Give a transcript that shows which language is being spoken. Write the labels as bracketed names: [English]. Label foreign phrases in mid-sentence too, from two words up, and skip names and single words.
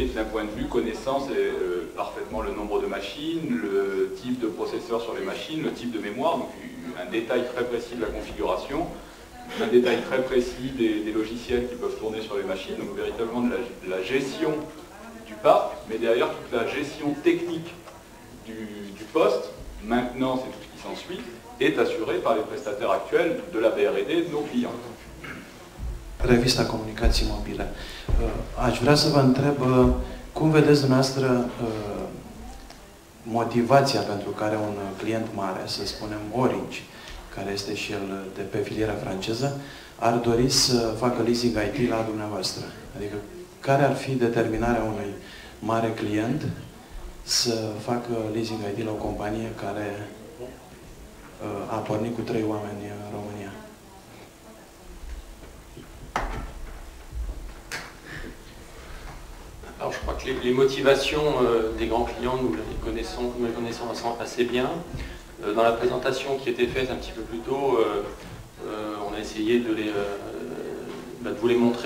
[French] d'un point de vue connaissance, parfaitement le nombre de machines, le type de processeur sur les machines, le type de mémoire, donc un détail très précis de la configuration, un détail très précis des logiciels qui peuvent tourner sur les machines, donc véritablement de la gestion du parc, mais derrière toute la gestion technique du poste, maintenant c'est tout ce qui s'ensuit, est assurée par les prestataires actuels de la BRD de nos clients. [Romanian] Revista Comunicații Mobile. Aș vrea să vă întreb cum vedeți dumneavoastră motivația pentru care un client mare, să spunem Orange, care este și el de pe filiera franceză, ar dori să facă leasing IT la dumneavoastră. Adică care ar fi determinarea unui mare client să facă leasing IT la o companie care a pornit cu 3 oameni în România? [French] Alors je crois que les motivations des grands clients, nous les connaissons assez bien. Dans la présentation qui était faite un petit peu plus tôt, on a essayé de vous les montrer.